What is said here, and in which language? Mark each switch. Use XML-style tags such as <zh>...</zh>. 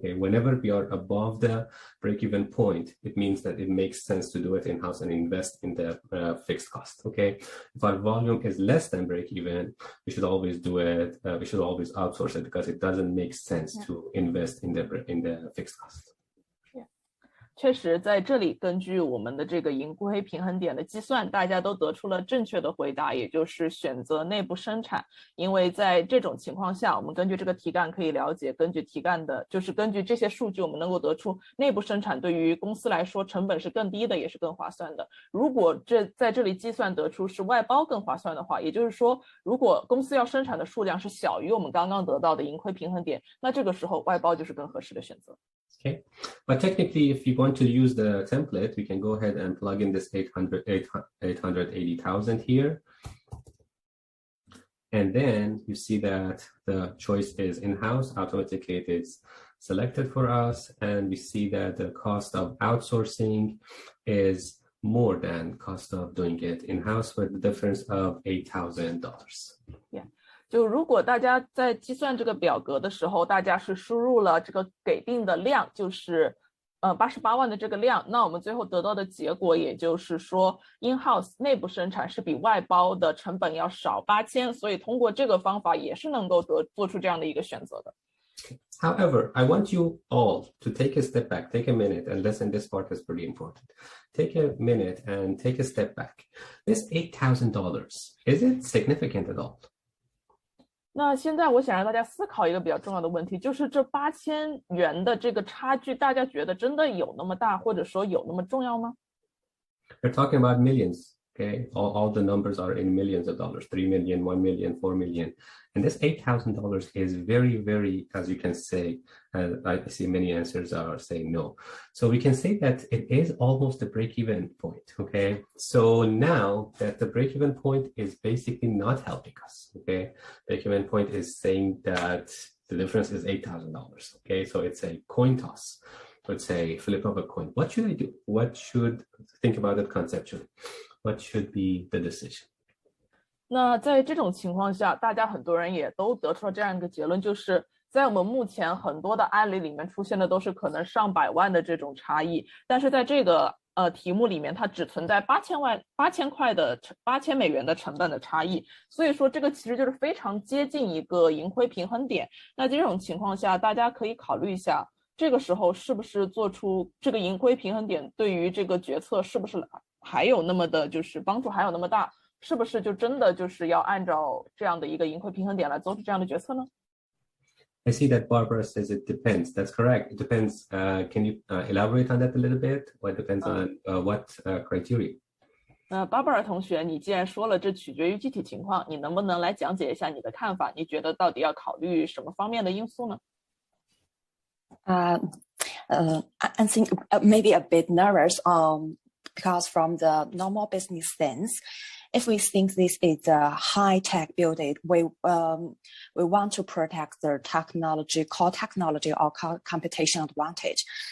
<en>Okay, whenever we are above the break-even point, it means that it makes sense to do it in-house and invest in the fixed cost. Okay, if our volume is less than break-even, we should always do it. We should always outsource it because it doesn't make sense to invest in the fixed cost.</en> <zh>确实在这里根据我们的这个盈亏平衡点的计算，大家都得出了正确的回答，也就是选择内部生产。因为在这种情况下，我们根据这个题干可以了解，根据题干的就是根据这些数据，我们能够得出内部生产对于公司来说成本是更低的，也是更划算的。如果在这里计算得出是外包更划算的话，也就是说如果公司要生产的数量是小于我们刚刚得到的盈亏平衡点，那这个时候外包就是更合适的选择。</zh> <en>Okay, but technically, if you want to use the template, we can go ahead and plug in this 880,000 here. And then you see that the choice is in-house. Automatically, it is selected for us. And we see that the cost of outsourcing is more than cost of doing it in-house with the difference of $8,000. Yeah.</en> <zh>就如果大家在计算这个表格的时候，大家是输入了这个给定的量，就是88万的这个量，那我们最后得到的结果，也就是说 in-house 内部生产是比外包的成本要少8000，所以通过这个方法也是能够做出这样的一个选择的。</zh> <en>However, I want you all to take a step back, take a minute and listen. This part is pretty important. Take a minute and take a step back. This $8,000, is it significant at all?</en> <zh>那现在我想让大家思考一个比较重要的问题，就是这8000元的这个差距，大家觉得真的有那么大，或者说有那么重要吗？</zh> <en>We're talking about millions, okay? All the numbers are in millions of dollars, 3 million, 1 million, 4 million. And this $8,000 is very, very, as you can say, I see many answers are saying no. So we can say that it is almost a break-even point, okay? So now that the break-even point is basically not helping us, okay? Break-even point is saying that the difference is $8,000, okay? So it's a coin toss. Let's say flip of a coin. What should I do? What should, think about it conceptually. What should be the decision?</en> <zh>那在这种情况下，大家很多人也都得出了这样一个结论，就是在我们目前很多的案例里面出现的都是可能上百万的这种差异，但是在这个题目里面，它只存在8000美元的成本的差异，所以说这个其实就是非常接近一个盈亏平衡点。那这种情况下，大家可以考虑一下，这个时候是不是做出这个盈亏平衡点对于这个决策是不是还有那么的就是帮助还有那么大，是不是就真的就是要按照这样的一个盈亏平衡点来做出这样的决策呢？</zh> <en>I see that Barbara says it depends. That's correct. It depends. Can you elaborate on that a little bit? What depends on what criteria?</en> <zh>Barbara 同学，你既然说了这取决于具体情况，你能不能来讲解一下你的看法？你觉得到底要考虑什么方面的因素呢？</zh> <en>I think maybe a bit nervous because from the normal business sense, if we think this is a high-tech building, we want to protect the technology, core technology or computation advantage.</en>